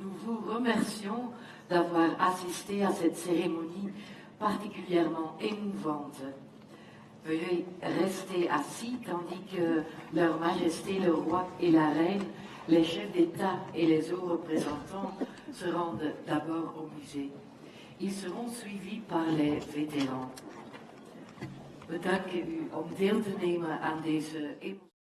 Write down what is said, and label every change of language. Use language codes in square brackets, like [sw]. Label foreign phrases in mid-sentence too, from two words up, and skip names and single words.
[fr] vous remercions d'avoir assisté à cette cérémonie particulièrement émouvante. Veuillez rester assis tandis que Leur Majesté le Roi et la Reine, les chefs d'État et les hauts représentants se rendent d'abord au musée. Ils seront suivis par les vétérans. [nl] We danken u om deel te nemen aan deze